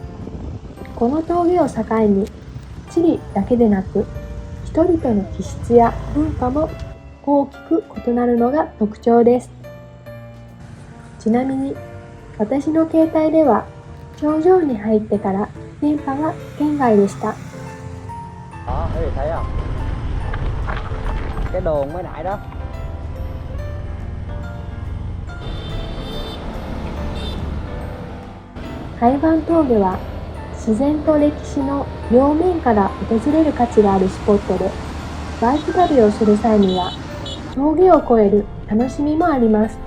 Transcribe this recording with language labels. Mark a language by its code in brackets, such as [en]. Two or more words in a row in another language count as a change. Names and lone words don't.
[ja] この峠を境に地理だけでなく人々の気質や文化も大きく異なるのが特徴です。ちなみに私の携帯では頂上に入ってから電波が圏外でした。 [vi] Đó, quý vị thấy không? Cái đồn mới nãy đó. [ja] 海湾峠は自然と歴史の両面から訪れる価値があるスポットで、バイク旅をする際には峠を越える楽しみもあります。